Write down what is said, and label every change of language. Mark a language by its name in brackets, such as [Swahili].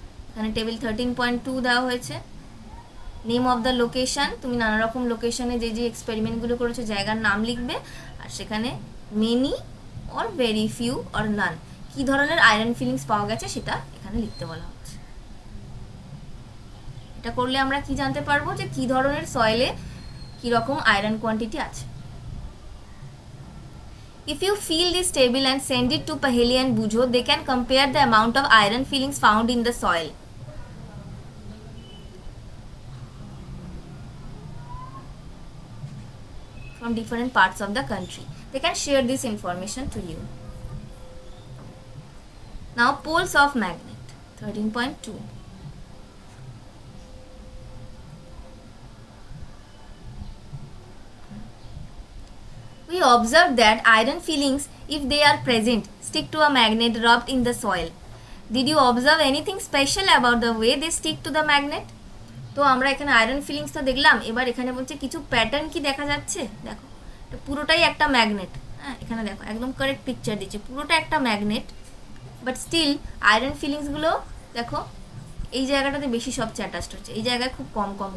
[Bangla] এখানে টেবিল 13.2 দেওয়া হয়েছে। [English] name of the location, [Bangla] তুমি নানা রকম লোকেশানে যে যে এক্সপেরিমেন্টগুলো করেছো জায়গার নাম লিখবে, আর সেখানে [English] many or very few or none [Bangla] কী ধরনের আয়রন ফিলিংস পাওয়া গেছে সেটা এখানে লিখতে বলা হচ্ছে। এটা করলে আমরা কি জানতে পারবো যে কী ধরনের সয়েলে কীরকম আয়রন কোয়ান্টিটি আছে। [English] If you fill this table and send it to Paheli and Bujo, they can compare the amount of iron fillings found in the soil. From different parts of the country. They can share this information to you. Now, poles of magnet, 13.2. We observe that iron fillings, if they are present, stick to a magnet rubbed in the soil. Did you observe anything special about the way they stick to the magnet? [Bangla] তো আমরা এখানে iron feelings তো দেখলাম, এবার এখানে বলছে কিছু pattern কি দেখা যাচ্ছে। দেখো এটা পুরোটাই একটা ম্যাগনেট, হ্যাঁ এখানে দেখো একদম কারেক্ট পিকচার দিচ্ছে, পুরোটা একটা ম্যাগনেট, বাট স্টিল আয়রন ফিলিংসগুলো দেখো এই জায়গাটাতে বেশি সবচেয়ে অ্যাটাচড হচ্ছে, এই জায়গায় খুব কম।